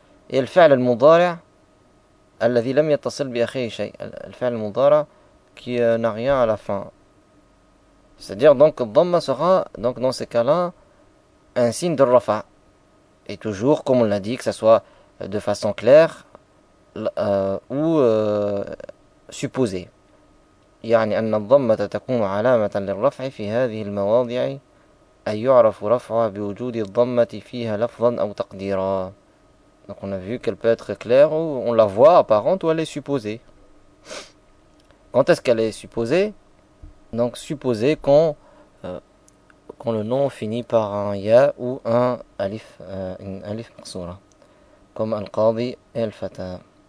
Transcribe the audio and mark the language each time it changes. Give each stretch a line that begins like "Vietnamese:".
French: Et le fi'l al-mudari',
Arabic: alladhi lam yattasil bi akhihi shay,
French: le fi'l al-mudari' qui n'a rien à la fin. C'est-à-dire donc Dhamma sera, donc dans ce cas-là, un signe de Rafa. Et toujours, comme on l'a dit, que ça soit de façon claire ou supposée.
Arabic: يعني أن الضمة تكون علامة للرفع في هذه المواضيع أي يعرف رفعها بوجود الضمة فيها لفظا أو تقديرا.
French: Donc on a vu qu'elle peut être claire, ou on la voit apparente, ou elle est supposée. Quand est-ce qu'elle est supposée? Donc supposée quand le nom finit par un ya ou un alif, un alif maqsoura, comme al-qadi et al-fata.